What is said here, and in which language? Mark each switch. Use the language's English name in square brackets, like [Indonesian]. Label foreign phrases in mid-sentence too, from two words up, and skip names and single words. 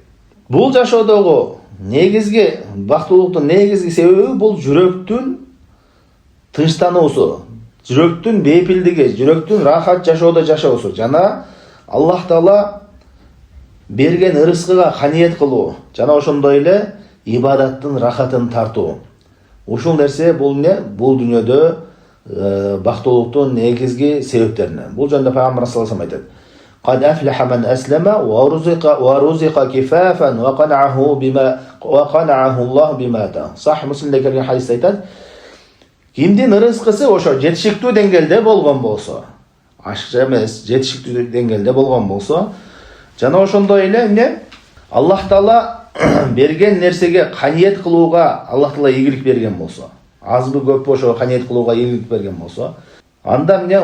[Kyrgyz] Бул жашоодогу негизги бактылуулуктун негизги себеби бул жүрөктүн тынчтануусу, жүрөктүн бейпилдиги, жүрөктүн рахат жашоодо жашоосу жана Аллах Таала берген ырыскыга каниет кылуу, жана ошондой эле ибадаттын рахатын тартуу. Ушул нерсе бул эмне? Бул дүйнөдө бактылуулуктун негизги себептеринен. Бул жөнүндө Пайгамбар [Arabic] صلى الله عليه [Kyrgyz] айтат: [Arabic] "قد أفلح من أسلم ورزق كفافا وقنعه الله بما آتاه." [Kyrgyz] Сахih Муслимде келген хадис айтат: кимдин ырыскысы ошо жетишиктүү деңгээлде болгон болсо, ашыкча эмес, жетишиктүү деңгээлде болгон болсо, жана ошондой эле эмне? Аллах Таала берген нерсеге каниет кылууга Аллах Таала ийгилик берген болсо, азбы көппү ошо каниет кылууга ийгилик берген болсо, анда эмне?